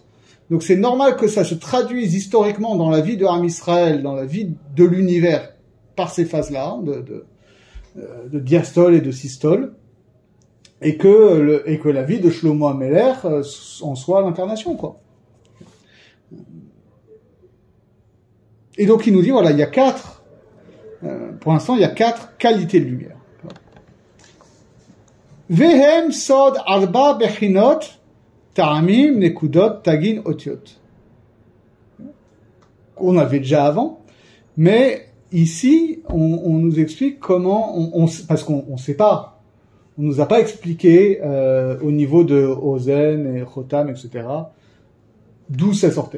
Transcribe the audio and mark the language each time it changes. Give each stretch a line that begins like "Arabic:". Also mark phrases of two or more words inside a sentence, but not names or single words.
French: Donc c'est normal que ça se traduise historiquement dans la vie de Ham Israël, dans la vie de l'univers par ces phases-là de diastole et de systole, et que la vie de Shlomo Ameler en soit l'incarnation, quoi. Et donc il nous dit, voilà, il y a pour l'instant, il y a 4 qualités de lumière.
Hebrew: והם סוד ארבע בחינות טעמים נקודות תגין אותיות.
French: On avait déjà avant, mais ici, on nous explique comment, parce qu'on sait pas, on nous a pas expliqué au niveau de Ozen et Chotam, etc., d'où ça sortait.